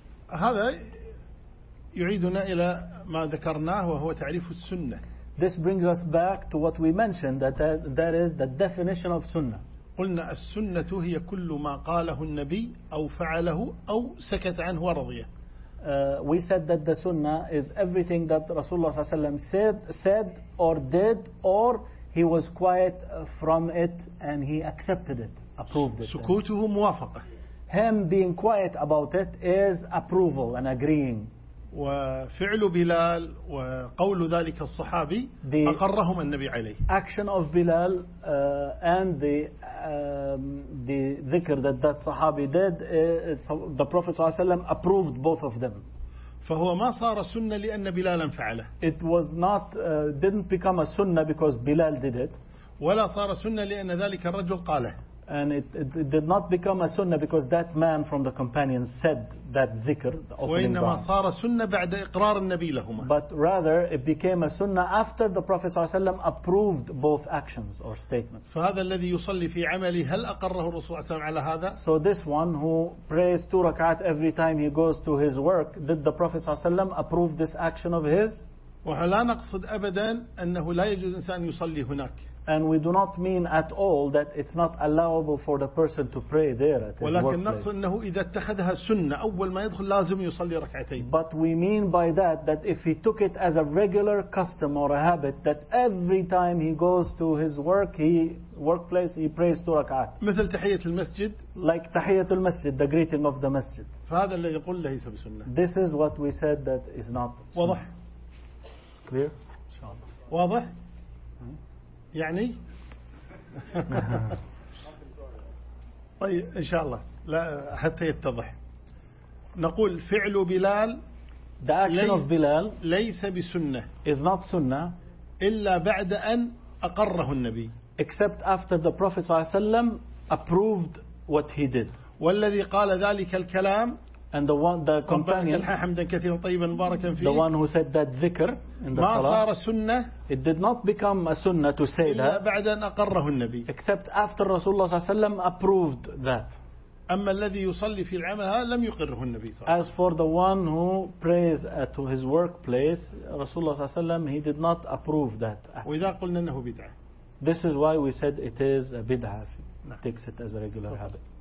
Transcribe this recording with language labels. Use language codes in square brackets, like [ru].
[ar] هذا يعيدنا إلى ما ذكرناه وهو تعريف السنة. [en] This brings us back to what we mentioned, that that is the definition of sunnah. [ar] قلنا السنة هي كل ما قاله النبي أو فعله أو سكت عنه ورضيه. [en] We said that the sunnah is everything that Rasulullah sallallahu alaihi wasallam said or did, or he was quiet from it and he accepted it, approved it. [ar] سكوته موافقة. [en] Him being quiet about it is approval and agreeing. [ar] وفعل بلال وقول ذلك الصحابي أقرهم النبي عليه. [en] Action of Bilal and the ذكر that صحابي did, the Prophet [ar] صلى الله عليه وسلم [en] approved both of them. [ar] فهو ما صار سنة لأن بلال فعله. [en] It was not didn't become a sunnah because Bilal did it. [ar] ولا صار سنة لأن ذلك الرجل قاله. [en] And it did not become a sunnah because that man from the companions said that dhikr, the opening dua. [ar] وإنما صار سنة بعد إقرار النبي لهما. [en] But rather, it became a sunnah after the Prophet [ar] صلى الله عليه وسلم [en] approved both actions or statements. [ar] فهذا الذي يصلي في عملي هل أقره الرسول صلى الله عليه وسلم على هذا؟ [en] So this one who prays two rak'at every time he goes to his work, did the Prophet [ar] صلى الله عليه وسلم [en] approve this action of his? [ar] ولا نقصد أبدا أنه لا يجوز إنسان يصلي هناك. [en] And we do not mean at all that it's not allowable for the person to pray there at his workplace. But we mean by that if he took it as a regular custom or a habit, that every time he goes to his workplace, he prays two rak'at. [ar] مثل تحية المسجد. [en] Like تحية المسجد, the greeting of the masjid. [ar] فهذا الذي يقول ليس بسنة. [en] This is what we said that is not sunnah. [ar] واضح. [en] It's clear. [ar] واضح. يعني طيب إن شاء الله لا حتى يتضح نقول فعل بلال [en] the action of Bilal [ar] ليس بسنة [en] is not sunnah [ar] إلا بعد أن أقره النبي [en] except after the Prophet [ar] صلى الله عليه وسلم [en] approved what he did [ar] والذي قال ذلك الكلام [en] and the companion the one who said that dhikr in the salah it did not become a sunnah to say that except after Rasulullah sallallahu alaihi wasallam approved that [ar] أما الذي يصلي في العمل لم يقره النبي صلى الله عليه وسلم. [en] As for the one who prays at his workplace, [ar] رسول الله صلى الله عليه وسلم [en] he did not approve that. [ar] وإذا قلنا أنه بدعة. [en] This is why we said it is a bid'ah. It takes it as a regular habit.